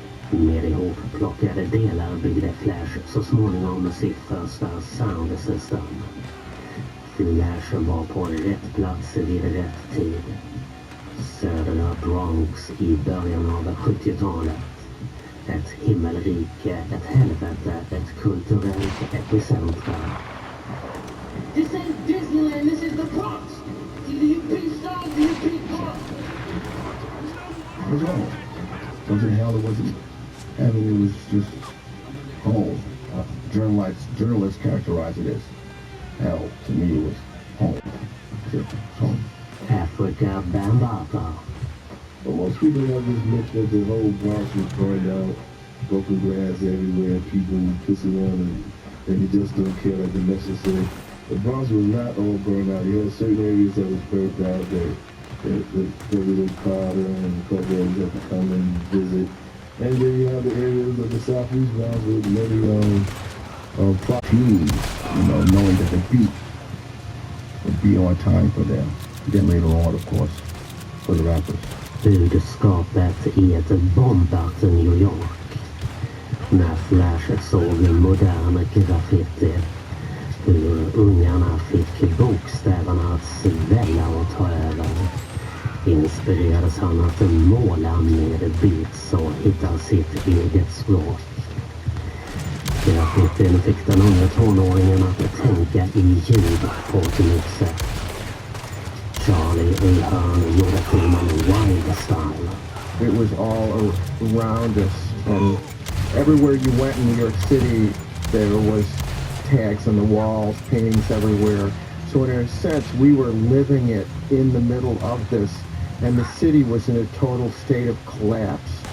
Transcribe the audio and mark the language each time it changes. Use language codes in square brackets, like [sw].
[sv] Med ihopplockade delar byggde Flash så småningom sitt första sound system. Flash var på rätt plats vid rätt tid. Södra Bronx i början av 70-talet. Ett himmelrike, ett helvete, ett kulturellt epicentrum. [en] This ain't Disneyland, this is the Bronx. Either you beat songs or you beat Bronx. What's wrong? Wasn't hell, it wasn't heaven, it was just home. Journalists characterize it as hell. To me, it was home. It's home. Africa Bambata. But most people have this myth that the whole Bronx was burned out, broken glass everywhere, people pissing on and they just don't care like the message said. The Bronx was not all burned out. You had certain areas that was burned out that President Carter and a couple of had to come and visit. And then you have the areas of the Southeast Bronx with many Teams, knowing that the beat would be on time for them. Then later on, of course, for the rappers. [sv] Budskapet i ett bombat New York. När Flash såg modern graffiti. Hur ungarna fick bokstäverna att svälla och ta över. Inspirerades han att måla med beats och hitta sitt eget språk. Graffitin fick den unga tonåringen att tänka i ljud på ett nytt sätt. Charlie Ahern gjorde filmen Wild Style. [en] It was all around us, and everywhere you went in New York City, there was tags on the walls, paintings everywhere. So in a sense, we were living it in the middle of this, and the city was in a total state of collapse.